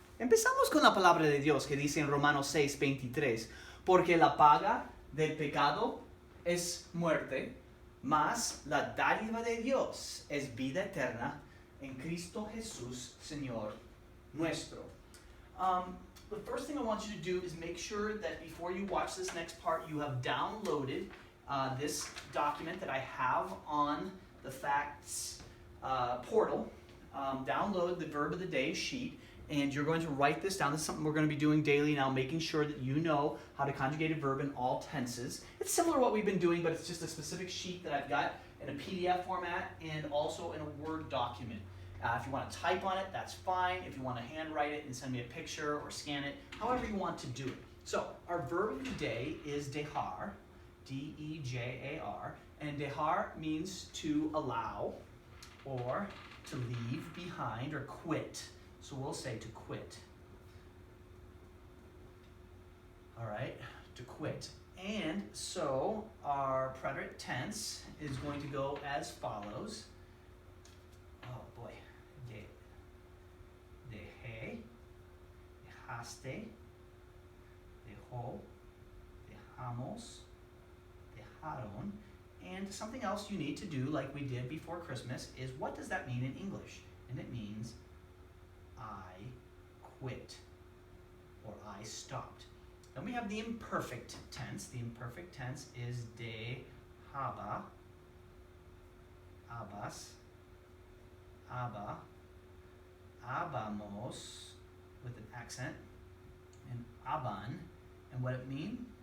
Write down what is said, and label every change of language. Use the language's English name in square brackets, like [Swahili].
[Spanish] Empezamos con la palabra de Dios que dice en Romanos 6:23, porque la paga del pecado es muerte, mas la dádiva de Dios es vida eterna en Cristo Jesús, Señor nuestro. [English] The first thing I want you to do is make sure that before you watch this next part, you have downloaded this document that I have on the Facts portal. Download the Verb of the Day sheet, and you're going to write this down. This is something we're going to be doing daily now, making sure that you know how to conjugate a verb in all tenses. It's similar to what we've been doing, but it's just a specific sheet that I've got in a PDF format and also in a Word document. If you want to type on it, that's fine. If you want to handwrite it and send me a picture or scan it, however you want to do it. So our verb of the day is dehar, D-E-J-A-R, and dehar means to allow or to leave behind or quit. So we'll say to quit. All right, to quit. And so our preterite tense is going to go as follows. Oh boy. [Spanish] Deje, dejaste, dejó, dejamos, dejaron. [English] And something else you need to do, like we did before Christmas, is what does that mean in English? And it means I quit or I stopped. Then we have the imperfect tense. The imperfect tense is dejaba, abas, aba, abamos with an accent, and aban. And what it means?